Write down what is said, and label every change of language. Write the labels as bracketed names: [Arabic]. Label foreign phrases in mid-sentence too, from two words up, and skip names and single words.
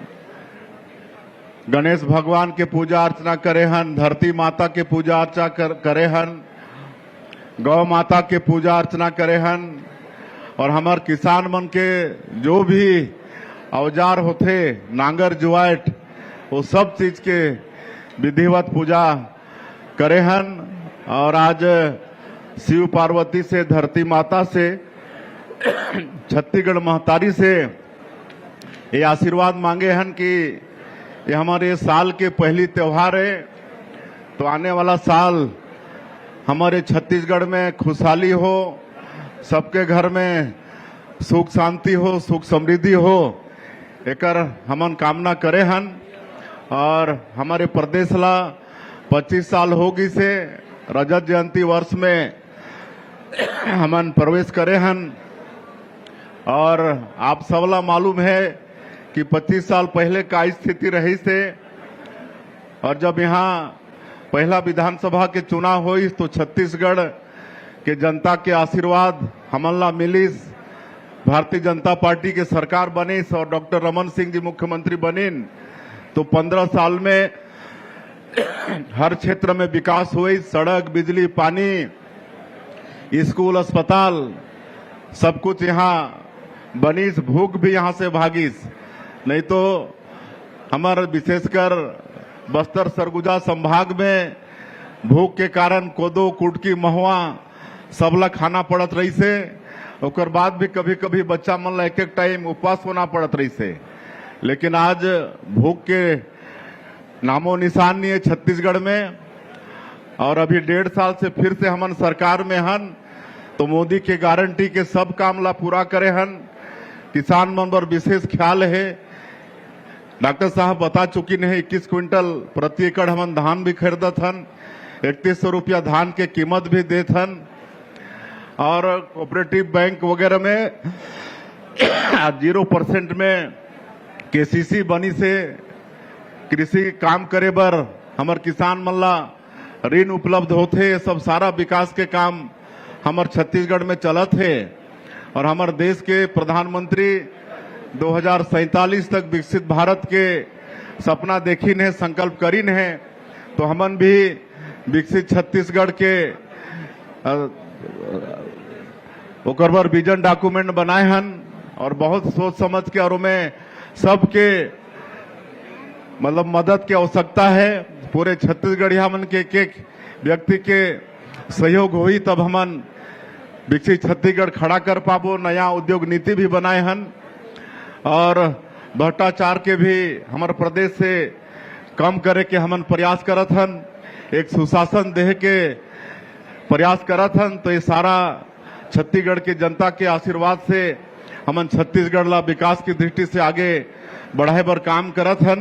[Chhattisgarhi] गणेश भगवान के पूजा अर्चना करे हन, धरती माता के पूजा अर्चना करे हन, गौ माता के पूजा अर्चना करे हन, और हमार किसान मन के जो भी औजार होते नांगर जुआट वो सब चीज के विधिवत पूजा करे हन। और आज शिव पार्वती से, धरती माता से, छत्तीसगढ़ महतारी से ये आशीर्वाद मांगे हन कि ये हमारे साल के पहली त्योहार है, तो आने वाला साल हमारे छत्तीसगढ़ में खुशहाली हो, सबके घर में सुख शांति हो, सुख समृद्धि हो, एकर हमन कामना करे हन। और हमारे प्रदेश ला 25 साल होगी से रजत जयंती वर्ष में हमन प्रवेश करे हन। और आप सबला मालूम है कि 25 साल पहले का स्थिति रही से, और जब यहाँ पहला विधानसभा के चुनाव हुई तो छत्तीसगढ़ के जनता के आशीर्वाद हमन ला मिलिस, भारतीय जनता पार्टी के सरकार बनिस और डॉक्टर रमन सिंह जी मुख्यमंत्री बनिन, तो 15 साल में हर क्षेत्र में विकास हुई। सड़क, बिजली, पानी, स्कूल, अस्पताल सब कुछ यहाँ बनिस। भूख भी यहाँ से भागिस, नहीं तो हमारे विशेषकर बस्तर सरगुजा संभाग में भूख के कारण कोदो, कुटकी, महुआ सबला खाना पड़त रही से। ओकर बाद भी कभी कभी बच्चा मन ला एक एक टाइम उपवास होना पड़त रही से। लेकिन आज भूख के नामो निशान नहीं है छत्तीसगढ़ में। और अभी 1.5 साल से फिर से हमन सरकार में हन, तो मोदी के गारंटी के सब काम ला पूरा करे हन। किसान मन पर विशेष ख्याल है। डॉक्टर साहब बता चुकी है 21 क्विंटल प्रति एकड़ हमन धान भी खरीदत हन, 3100 रुपया धान के कीमत भी देत हन। और [English] cooperative bank [Chhattisgarhi] वगैरह में 0% में केसीसी बनी से कृषि काम करे बर हमर किसान मन ला ऋण उपलब्ध होते। सब सारा विकास के काम हमर छत्तीसगढ़ में चलत है। और हमार देश के प्रधानमंत्री 2047 तक विकसित भारत के सपना देखिन है, संकल्प करीन है। तो हमन भी विकसित छत्तीसगढ़ के ओकर बर [English] vision document [Chhattisgarhi] बनाए हन, और बहुत सोच समझ के और में सबके मतलब मदद की आवश्यकता है। पूरे छत्तीसगढ़िया मन के एक व्यक्ति के सहयोग हुई तब हमन विकसित छत्तीसगढ़ खड़ा कर पाबो। नया उद्योग नीति भी बनाए हन, और भ्रष्टाचार के भी हमारे प्रदेश से कम करे के हमन प्रयास करत हन, एक सुशासन देह के प्रयास करत हन। तो ये सारा छत्तीसगढ़ की जनता के आशीर्वाद से हमन छत्तीसगढ़ ला विकास की दृष्टि से आगे बढ़ाए बर काम करत हन।